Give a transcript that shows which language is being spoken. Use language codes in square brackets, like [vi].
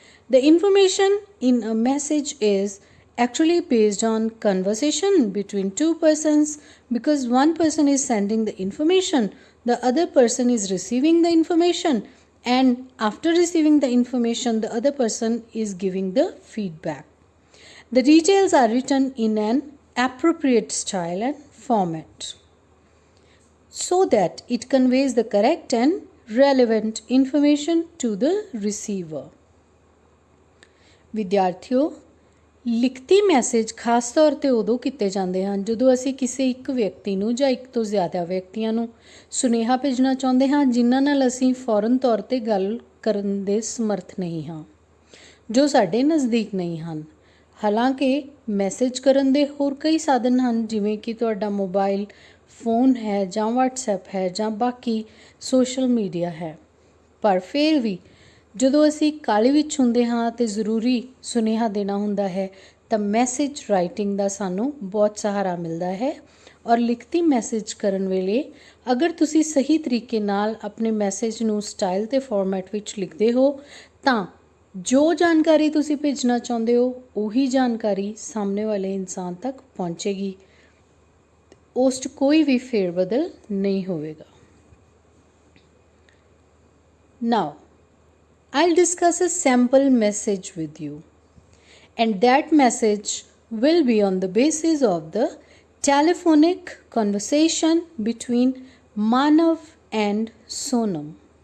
[en] The information in a message is actually based on conversation between two persons, because one person is sending the information, the other person is receiving the information, and after receiving the information, the other person is giving the feedback. The details are written in an appropriate style and format so that it conveys the correct and relevant information to the receiver. [pa] ਵਿਦਿਆਰਥੀਓ, ਲਿਖਤੀ message ਖਾਸ ਤੌਰ 'ਤੇ ਉਦੋਂ ਕੀਤੇ ਜਾਂਦੇ ਹਨ ਜਦੋਂ ਅਸੀਂ ਕਿਸੇ ਇੱਕ ਵਿਅਕਤੀ ਨੂੰ ਜਾਂ ਇੱਕ ਤੋਂ ਜ਼ਿਆਦਾ ਵਿਅਕਤੀਆਂ ਨੂੰ ਸੁਨੇਹਾ ਭੇਜਣਾ ਚਾਹੁੰਦੇ ਹਾਂ ਜਿਨ੍ਹਾਂ ਨਾਲ ਅਸੀਂ ਫੌਰਨ ਤੌਰ 'ਤੇ ਗੱਲ ਕਰਨ ਦੇ ਸਮਰਥ ਨਹੀਂ ਹਾਂ, ਜੋ ਸਾਡੇ ਨਜ਼ਦੀਕ ਨਹੀਂ ਹਨ। ਹਾਲਾਂਕਿ ਮੈਸੇਜ ਕਰਨ ਦੇ ਹੋਰ ਕਈ ਸਾਧਨ ਹਨ, ਜਿਵੇਂ ਕਿ ਤੁਹਾਡਾ ਮੋਬਾਈਲ ਫੋਨ ਹੈ ਜਾਂ ਵਟਸਐਪ ਹੈ ਜਾਂ ਬਾਕੀ ਸੋਸ਼ਲ ਮੀਡੀਆ ਹੈ। ਪਰ ਫਿਰ ਵੀ ਜਦੋਂ ਅਸੀਂ ਕਾਹਲੀ ਵਿੱਚ ਹੁੰਦੇ ਹਾਂ ਅਤੇ ਜ਼ਰੂਰੀ ਸੁਨੇਹਾ ਦੇਣਾ ਹੁੰਦਾ ਹੈ ਤਾਂ ਮੈਸੇਜ ਰਾਈਟਿੰਗ ਦਾ ਸਾਨੂੰ ਬਹੁਤ ਸਹਾਰਾ ਮਿਲਦਾ ਹੈ। ਔਰ ਲਿਖਤੀ ਮੈਸੇਜ ਕਰਨ ਵੇਲੇ ਅਗਰ ਤੁਸੀਂ ਸਹੀ ਤਰੀਕੇ ਨਾਲ ਆਪਣੇ ਮੈਸੇਜ ਨੂੰ ਸਟਾਈਲ ਅਤੇ ਫਾਰਮੈਟ ਵਿੱਚ ਲਿਖਦੇ ਹੋ ਤਾਂ ਜੋ ਜਾਣਕਾਰੀ ਤੁਸੀਂ ਭੇਜਣਾ ਚਾਹੁੰਦੇ ਹੋ ਉਹੀ ਜਾਣਕਾਰੀ ਸਾਹਮਣੇ ਵਾਲੇ ਇਨਸਾਨ ਤੱਕ ਪਹੁੰਚੇਗੀ, ਉਸ 'ਚ ਕੋਈ ਵੀ ਫੇਰ ਬਦਲ ਨਹੀਂ ਹੋਵੇਗਾ। [en] Now, I'll discuss a sample message with you, and that message will be on the basis of the telephonic conversation between Manav and Sonam.